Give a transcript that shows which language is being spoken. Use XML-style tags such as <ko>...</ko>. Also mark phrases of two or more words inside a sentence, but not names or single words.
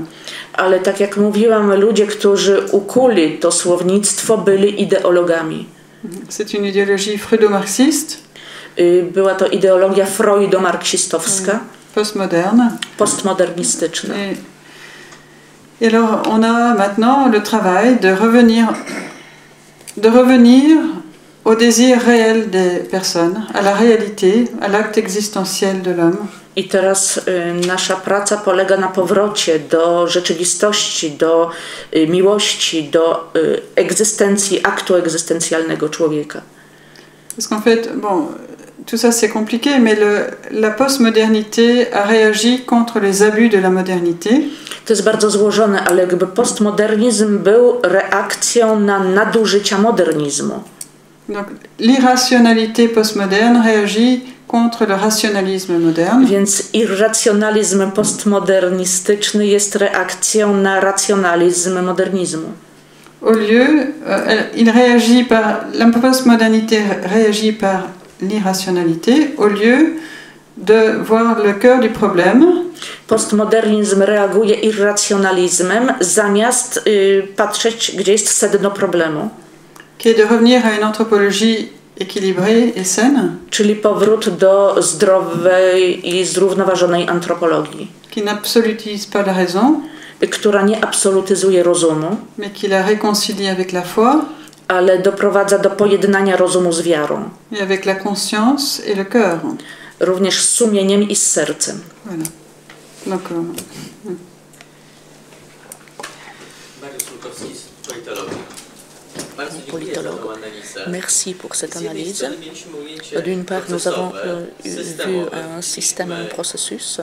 <pl>Ale tak jak mówiłam, ludzie, którzy ukuli to słownictwo, byli ideologami.</pl> <fr>C'est une idéologie freudo-marxiste.</fr> <pl>Była to ideologia freudo-marksistowska.</pl> <fr>Postmoderne.</fr> <pl>Postmodernistyczna.</pl> <fr>Et alors on a maintenant le travail de revenir au désir réel des personnes, à la réalité, à l'acte existentiel de l'homme.</fr> <pl>I teraz nasza praca polega na powrocie do rzeczywistości, do miłości, do egzystencji, aktu egzystencjalnego człowieka.</pl> <fr>Parce qu'en fait, bon, tout ça c'est compliqué, mais la postmodernité a réagi contre les abus de la modernité.</fr> <pl>To jest bardzo złożone, ale jakby postmodernizm był reakcją na nadużycia modernizmu.</pl> <fr>Donc l'irrationalité postmoderne réagit contre le rationalisme moderne.</fr> <pl>Więc irracjonalizm postmodernistyczny jest reakcją na racjonalizm modernizmu.</pl> <fr>au lieu, il réagit par, la postmodernité réagit par l'irrationalité au lieu de voir le cœur du problème.</fr> <pl>Postmodernizm reaguje irracjonalizmem zamiast patrzeć, gdzie jest sedno problemu.</pl> <fr>Qui est de revenir à une anthropologie équilibrée et saine.</fr> <pl>Czyli powrót do zdrowej i zrównoważonej antropologii.</pl> <fr>Qui n'absolutise pas la raison.</fr> <pl>Która nie absolutyzuje rozumu.</pl> <fr>Mais qui la réconcilie avec la foi.</fr> <pl>Ale doprowadza do pojednania rozumu z wiarą.</pl> <fr>Et avec la conscience et le cœur.</fr> <pl>Również z sumieniem i z sercem.</pl> <fr>Voilà. Donc, politologue. Merci pour cette analyse. D'une part, nous avons vu un système, un processus.</fr>